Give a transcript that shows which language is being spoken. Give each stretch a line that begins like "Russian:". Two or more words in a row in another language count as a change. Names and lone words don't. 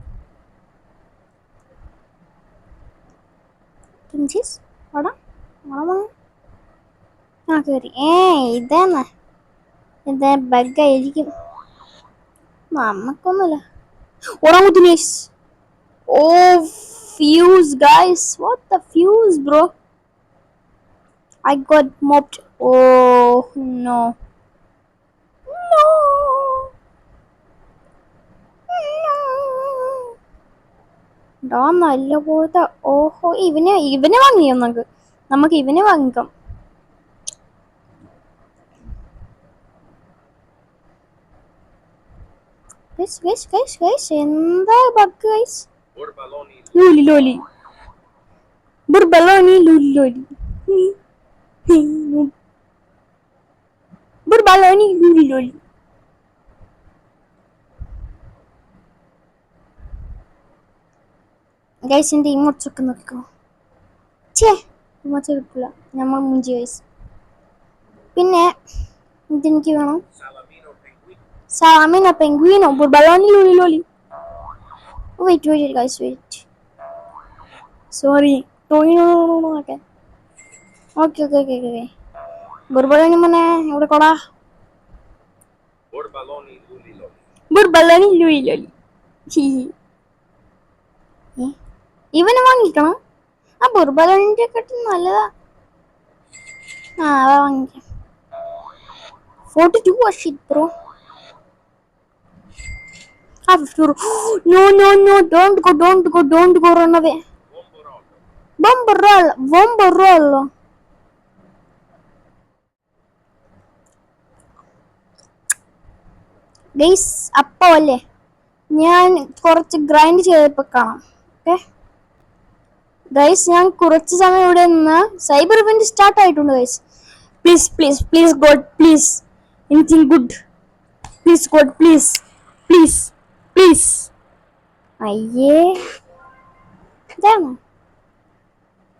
Malayalam: ടിംചീസ് വാടാ കേറി. ഇതാന്ന് എന്താ ബഗ്ഗായിരിക്കും, നമുക്കൊന്നുമില്ല. ഓറാങ്കുത്തിനീസ്.
English: Oh, fuse guys, what the fuse bro? I got mopped. Oh no.
Malayalam: നല്ല പോലത്തെ. ഓഹോ, ഇവനെ വാങ്ങിയോ? നമുക്ക് ഇവനെ വാങ്ങിക്കാം. Guys, എന്താ ബഗ് ഗൈസ്? Luli. Burbaloni, Luli. Burbaloni, Luli. ഗൈസ്, എൻ്റെ ഇമോട്ട്സ് ഒക്കെ നോക്കിക്കോ. ഇമോട്ട്സ് കിട്ടില്ല, നമ്മൾ മുഞ്ചി ഗൈസ്. പിന്നെ ഇതെനിക്ക് വേണം. സാമിനോ പെങ്കുയിനോ ബുർബലോനി ലൂലി.
English: Wait guys, wait. Sorry.
Indonesian: Okay. Burbaloni mana? Udah koda. Burbaloni luli.
Malayalam: ഇവനെ വാങ്ങിക്കണം. ബുർബലോണിന്റെ കട്ടി നല്ലതാ. വാങ്ങിക്കാം.
English: 42 shit bro. No, don't go, run away. Bomberollo. Guys,
Malayalam: അപ്പോ അല്ലേ ഞാൻ കുറച്ച് ഗ്രൈൻഡ് ചെയ്തപ്പോൾ കാണാം. ഓക്കെ ഗൈസ്, ഞാൻ കുറച്ച് സമയം ഇവിടെ നിന്ന്
English: cyber event start
Malayalam: ആയിട്ടുണ്ട് ഗൈസ്.
English: please God, please anything good. please God, please.
Malayalam: അയ്യേ, ഇതാണോ?